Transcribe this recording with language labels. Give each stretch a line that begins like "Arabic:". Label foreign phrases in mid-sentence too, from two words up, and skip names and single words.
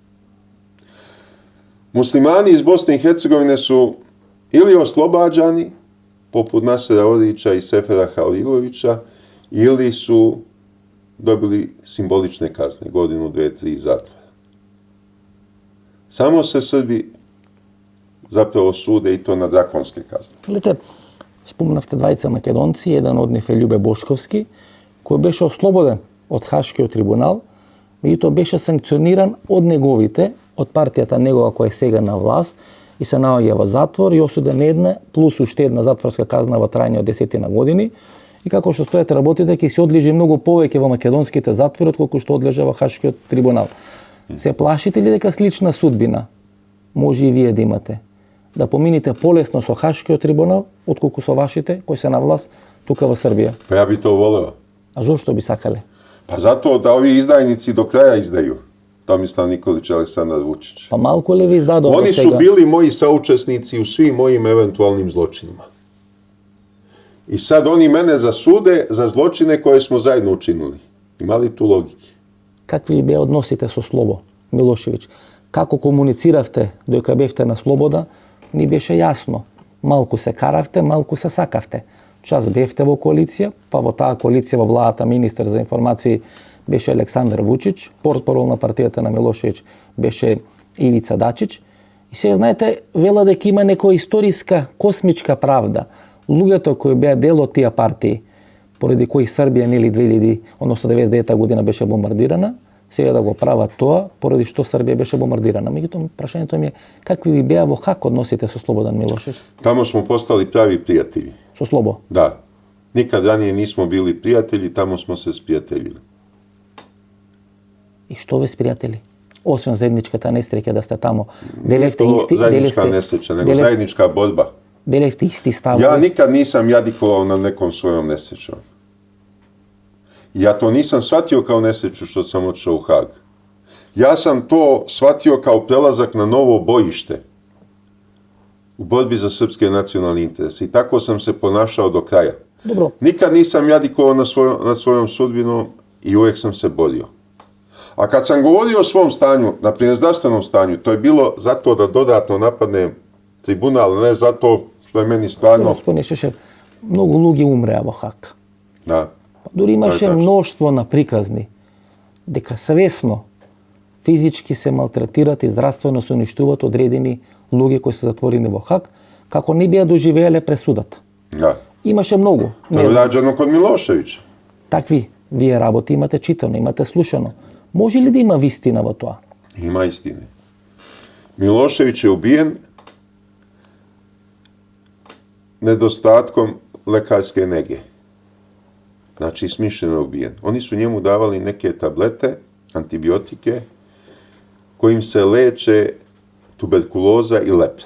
Serbian: Muslimani iz Bosne i Hercegovine su ili oslobađani, poput Nasera Orića i Sefera Halilovića, ili su dobili simbolične kazne, 1, 2, 3 zatvora. Samo se Srbi zapravo sude i to na drakonske kazne.
Macedonian: Гледате, спомнавте двајца македонци, еден од нив е Љубе Бошковски, кој беше ослободен од Хашкиот трибунал, меѓутоа беше санкциониран од неговите, од партијата негова која е сега на власт, и се наоѓа во затвор и осуден на една плюс уште една затворска казна во трајање од 10 години. И како што стојат работите, ќе се одлежи многу повеќе во македонските затвори отколку што одлежа во Хашкиот трибунал. Се плашите ли дека слична судбина може и вие да имате? Да помините полесно со Хашкиот трибунал отколку со вашите кои се на власт тука во Србија?
Serbian: Pa ja bi to voleo.
Macedonian: А зошто би сакале?
Serbian: Pa zato da ovi izdajnici do kraja izdaju. Tomislav Nikolić i Aleksandar Vučić.
Macedonian: Па малку ли ви издадов
Serbian: Oni su bili moji saučesnici u svim mojim eventualnim zločinima. I sad oni mene zasude za zločine koje smo zajedno učinili. Ima li tu logike?
Macedonian: Какви беа односите со Слобо Милошевиќ? Како комунициравте додека бевте на слобода? Ни беше јасно. Малку се каравте, малку се сакавте. Час бевте во коалиција, па во таа коалиција во владата министер за информации беше Александар Вучич, портпарол на партијата на Милошевиќ беше Ивица Дачич. И сега знаете, вела дека има некоја историска космичка правда. Луѓето кои беа дел од тие партии, поради кои Србија нели 99 година беше бомбардирана, сега да го прават тоа, поради што Србија беше бомбардирана. Меѓутоа, прашањето ми е, какви ви беа во Хаг односите со Слободан Милошевиќ?
Serbian: Tamo smo postali pravi prijatelji.
Macedonian: Со Слобо?
Serbian: Da. Nikad ranije nismo bili prijatelji, tamo smo se sprijateljili.
Macedonian: И што ве пријатели? Освен заедничката несреќа да сте тамо, делевте исти,
Serbian: заедnička nesreća, nego zajednička borba.
Macedonian: Делевте исти ставови.
Serbian: Ja nikad nisam jadikovao na nekom svojom nesrećom. Ja to nisam shvatio kao nesreću što sam otišao u Hag. Ja sam to shvatio kao prelazak na novo bojište u borbi za srpske nacionalne interese. I tako sam se ponašao do kraja. Dobro. Nikad nisam jadikovao nad svojom sudbinom i uvijek sam se borio. A kad sam govorio o svom stanju, na primjer zdravstvenom stanju, to je bilo zato da dodatno napadnem tribunal, ne zato što je meni stvarno... Gospodine Šešelj, mnogo
Macedonian: луѓе умреа во Хаг.
Serbian: Da.
Macedonian: Дори имаше мноштво на приказни дека свесно физички се малтретират и здравствено се уништуваат одредени луѓе кои се затворени во Хаг, како не беа доживееле пресудата.
Serbian: Da.
Macedonian: Имаше многу.
Serbian: To je rađeno kod Miloševića.
Macedonian: Такви вие работи имате читано, имате слушано. Може ли да има вистина во тоа?
Serbian: Ima istine. Milošević je ubijen nedostatkom lekarske nege. Znači, smišljeno je ubijen. Oni su njemu davali neke tablete, antibiotike, kojim se leče tuberkuloza i lepra.